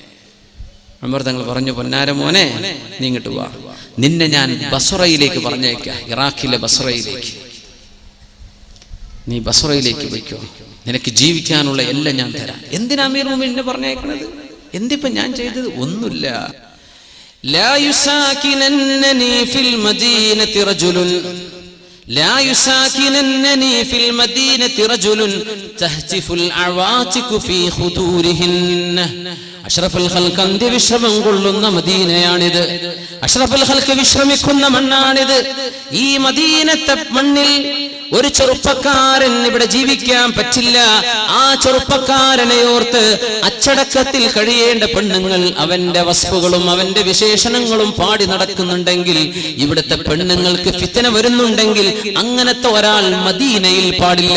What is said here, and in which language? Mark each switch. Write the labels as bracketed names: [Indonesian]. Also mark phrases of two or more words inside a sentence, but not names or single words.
[Malayalam] പഠിച്ചവനെ, ഉമർ തങ്ങൾ പറഞ്ഞു, പൊന്നാര മോനെ നീ ഇങ്ങോട്ട് വാ, നിന്നെ ഞാൻ ബസ്രയിലേക്ക് പറഞ്ഞയക്കാം, ഇറാഖിലെ ബസ്രയിലേക്ക്. നീ ബസ്രയിലേക്ക് പോയിക്കോ, നിനക്ക് ജീവിക്കാനുള്ള എല്ലാം ഞാൻ തരാം. എന്തിനാ അമീർ മുഅ്മിനീനെ പറഞ്ഞയക്കണത്? എന്തിപ്പം ഞാൻ ചെയ്തത്? ഒന്നുമില്ല. [Arabic] لا يساكنني في المدينة رجل لا يساكننني في المدينة رجل تهتف العواتق في خدورهن. أشرف الخلق [Malayalam] അന്ത്യവിശ്രമം കൊള്ളുന്ന മദീനയാണിത്. [Arabic] أشرف الخلق [Malayalam] വിശ്രമിക്കുന്ന മണ്ണാണിത്. ഈ മദീനത്തെ മണ്ണിൽ ഒരു ചെറുപ്പക്കാരൻ ഇവിടെ ജീവിക്കാൻ പറ്റില്ല. ആ ചെറുപ്പക്കാരനെ ഓർത്ത് അച്ചടക്കത്തിൽ കഴിയേണ്ട പെണ്ണുങ്ങൾ അവന്റെ വസ്തുക്കളും അവന്റെ വിശേഷണങ്ങളും പാടി നടക്കുന്നുണ്ടെങ്കിൽ, ഇവിടുത്തെ പെണ്ണുങ്ങൾക്ക് ഫിത്ന വരുന്നുണ്ടെങ്കിൽ അങ്ങനത്തെ ഒരാൾ മദീനയിൽ പാടില്ല.